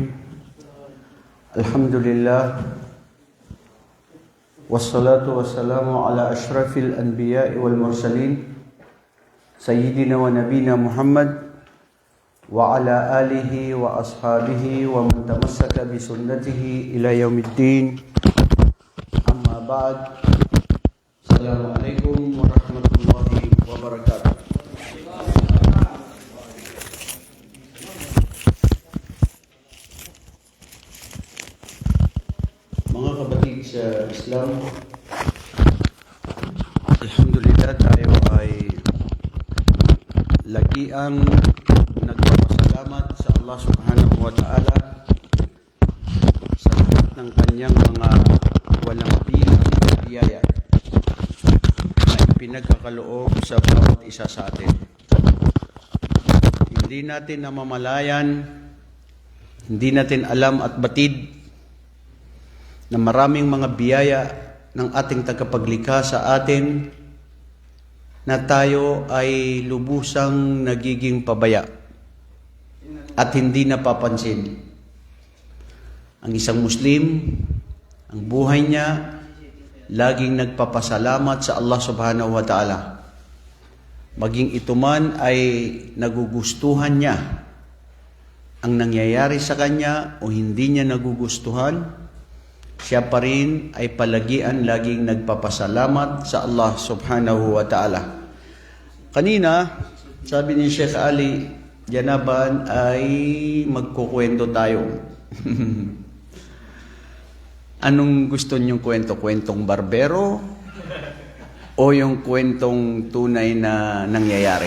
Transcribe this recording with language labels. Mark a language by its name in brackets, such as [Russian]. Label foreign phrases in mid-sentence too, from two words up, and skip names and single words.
[Arabic] الحمد لله والصلاة والسلام على أشرف الأنبياء والمرسلين سيدنا ونبينا محمد وعلى آله وأصحابه ومن تمسك بسنته إلى يوم الدين. أما بعد، السلام عليكم ورحمة الله وبركاته. [Filipino] Mga kapatid sa Islam, alhamdulillah tayo ay lagi ang nagpapasalamat sa Allah [Arabic] سبحانه وتعالى [Filipino] sa lahat ng kanyang mga walang bilang na biyaya na pinagkakaloob sa bawat isa sa atin. Hindi natin namamalayan, hindi natin alam at batid na maraming mga biyaya ng ating tagapaglikha sa atin na tayo ay lubusang nagiging pabaya at hindi napapansin. Ang isang Muslim, ang buhay niya, laging nagpapasalamat sa Allah [Arabic] سبحانه وتعالى. [Filipino] Maging ito man ay nagugustuhan niya ang nangyayari sa kanya o hindi niya nagugustuhan, siya pa rin ay palagian laging nagpapasalamat sa Allah [Arabic] سبحانه وتعالى. [Filipino] Kanina, sabi ni Sheikh Ali Janaban ay magkukwento tayo. Anong gusto niyong kwento? Kwentong barbero o yung kwentong tunay na nangyayari?